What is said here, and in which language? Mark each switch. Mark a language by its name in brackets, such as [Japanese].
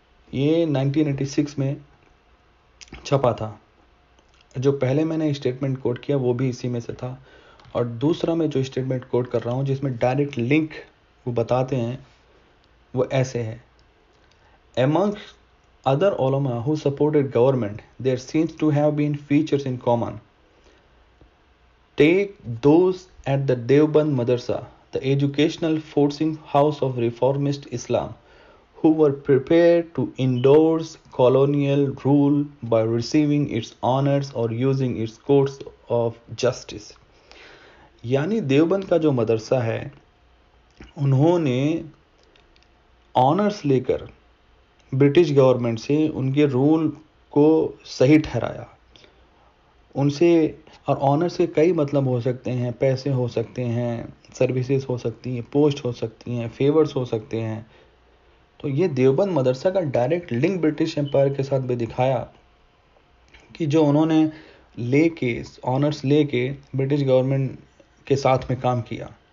[Urdu] یہ 1986 میں چھپا تھا۔ جو پہلے میں نے اسٹیٹمنٹ کوٹ کیا وہ بھی اسی میں سے تھا، اور دوسرا میں جو اسٹیٹمنٹ کوٹ کر رہا ہوں جس میں ڈائریکٹ لنک وہ بتاتے ہیں وہ ایسے ہے: [English] Amongst other ulama who supported government, there seems to have been features in common. Take those at the Deoband Madrasa, the educational forcing house of reformist Islam, who were prepared to endorse colonial rule by receiving its honors or using its courts of justice. [Urdu] یعنی دیوبند کا جو مدرسہ ہے، انہوں نے honours لے کر British government سے ان کے رول کو صحیح ٹھہرایا ان سے، اور آنرس کے کئی مطلب ہو سکتے ہیں، پیسے ہو سکتے ہیں، سروسز ہو سکتی ہیں، پوسٹ ہو سکتی ہیں، فیورز ہو سکتے ہیں۔ تو یہ دیوبند مدرسہ کا ڈائریکٹ لنک برٹش امپائر کے ساتھ بھی دکھایا کہ جو انہوں نے لے کے آنرس لے کے برٹش گورنمنٹ کے ساتھ میں کام کیا۔